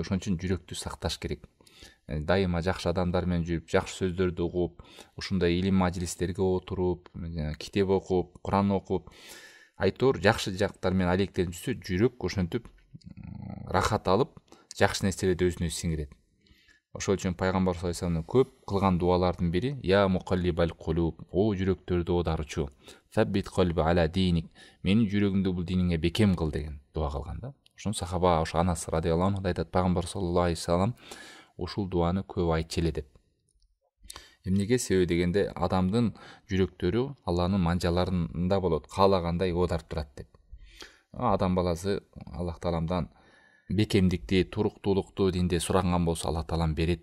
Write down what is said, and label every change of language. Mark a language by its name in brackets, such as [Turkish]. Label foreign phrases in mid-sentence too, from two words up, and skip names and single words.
[Kyrgyz] Ошон үчүн жүрөктү сакташ керек. Дайыма жакшы адамдар менен жүрүп, жакшы сөздөрдү угуп, ушундай илим мажлистерге отуруп, китеп окуп, Куран окуп, айтор жакшы жактар менен алектенип жүрсө, жүрөк ошентип рахат алып, жакшы нерселерди өзүнө сиңирет. Ошол үчүн пайгамбар [Arabic] صلى الله عليه وسلم [Kyrgyz] көп кылган дуалардын бири: [Arabic] "يا مقلب القلوب", [Kyrgyz] о жүрөктөрдү оодарчу, [Arabic] "ثبت قلبي على دينك", [Kyrgyz] менин жүрөгүмдү бул диниңе бекем кыл деген дуа кылган да. Ошон сахаба, ошо Анас [Arabic] رضي الله عنه [Kyrgyz] айтат, пайгамбар [Arabic] صلى الله عليه وسلم [Kyrgyz] ушул дуаны көп айтчу эле деп. Эмнеге? Себеби дегенде адамдын жүрөктөрү Алланын манжаларында болот, каалагандай оодарып турат деп. Адам баласы Аллах тааламдан бекемдикти, туруктуулукту динде суранган болсо, Аллах таалам берет.